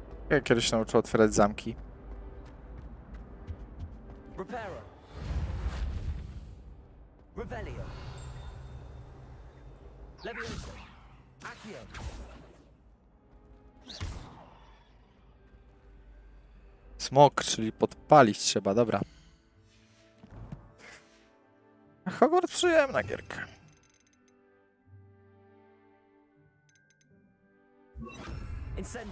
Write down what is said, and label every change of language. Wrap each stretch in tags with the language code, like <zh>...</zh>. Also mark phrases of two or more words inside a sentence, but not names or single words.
<pl>Ja kiedyś nauczył otwierać zamki. Reparo. Revelio. Levioso. Accio. Smok, czyli podpalić trzeba, dobra. Hogwarts przyjemna gierka. Incendio.</pl>